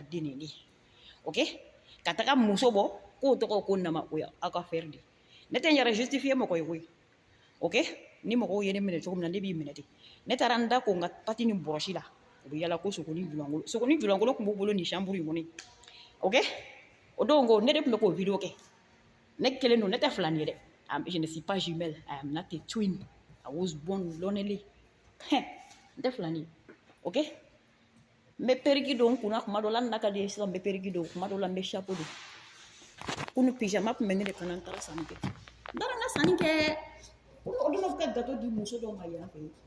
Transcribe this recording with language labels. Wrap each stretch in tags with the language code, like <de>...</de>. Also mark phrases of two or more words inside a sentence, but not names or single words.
<bm>den de ne ok ka taga muso bɔ k'o tɔgɔ ko Nama o ya aw ka affaire de ne tɛ n yɛrɛ justifier mɔgɔ ye koyi ok ni mɔgɔw ye ne minɛ cogo min na ne b'i minɛ ten ne taara n da ko n ka pati ni bɔrɔsi la u bɛ yala ko Sogoni Julankolo tun b'u bolo ni chambre in kɔnɔ ok o don ko ne de tun bɛ k'o video kɛ ne kelen don ne tɛ filani ye dɛ</bm> <fr>je ne suis pas jumelle</fr> <en>I am not a twin I was born lonely</en> <bm>n tɛ filani ye ok n bɛ periki don n kunna kuma dɔ la n na ka di ye sisan n bɛ periki don kuma dɔ la n bɛ chapeau don kunu pyjama tun bɛ ne de kana n taara sanni kɛ n taara n ka sanni kɛ o don bɛ ka gato di muso dɔw ma yan fɛ</bm>